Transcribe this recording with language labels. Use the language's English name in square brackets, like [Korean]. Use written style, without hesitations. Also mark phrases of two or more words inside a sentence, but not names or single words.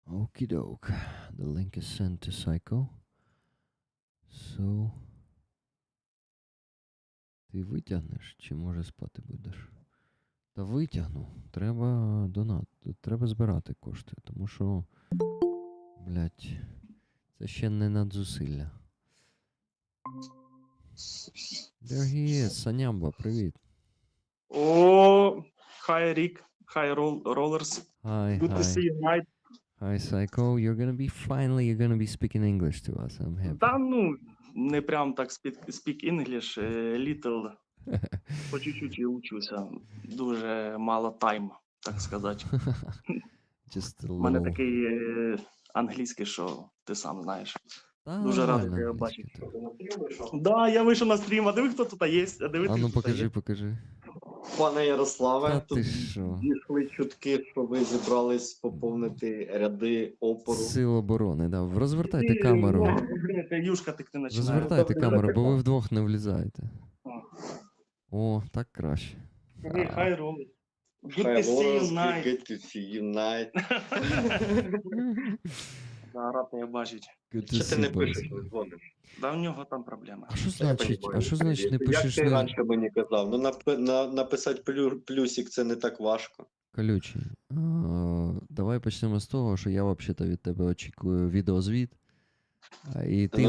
[English] Okie doke. The link is sent to Psycho. So. [Ukrainian] Ти витягнеш чи може спати будеш? Та витягну. Треба донат. Треба збирати кошти, тому що, блядь, це ще не надзусилля. [English] There he is. [Ukrainian] Санямба, привіт. О, [English] hi Rick, hi Rollers. Hi, Good to see hi. you, Mike. Hi, Psycho. You're gonna be speaking English to us. I'm happy. [Ukrainian] Та ну, не прям так [English] speak English, little, [Ukrainian] по чуть-чуть і учуся. Дуже мало time, так сказати. [English] Just a [Ukrainian] У мене [English] little... [Ukrainian] такий англійський, що ти сам знаєш. Та, Дуже радий нормально тебе англійський, бачити. так. Да, я вийшов на стрім, а диви, хто тут є. А диви, А ну хто тут є. покажи. Пане Ярославе, Та тут ти що? дійшли чутки, що ви зібрались поповнити ряди опору. Сил оборони, да. Розвертайте Ти, камеру. Юшка тикти починає. Розвертайте камеру, бо ви вдвох не влізаєте. О, так краще. [English] Hi, Rollers. Good Hi, to see you, Lawrence. Night. Good to see you, Night. [Ukrainian] Да, рад тебе бачити. [English] Good to [Ukrainian] Що ти [English] see [Ukrainian] не [English] you, [Ukrainian] пишеш, [English] boys. [Ukrainian] не дзвониш? Да, в нього там проблеми. А що Я значить, понімаю. а що значить не пишеш Як ти на раніше мені казав? Ну, написати плюсик це не так важко. колючий? Давай почнемо з того, що я взагалі від тебе очікую відеозвіт. І ти,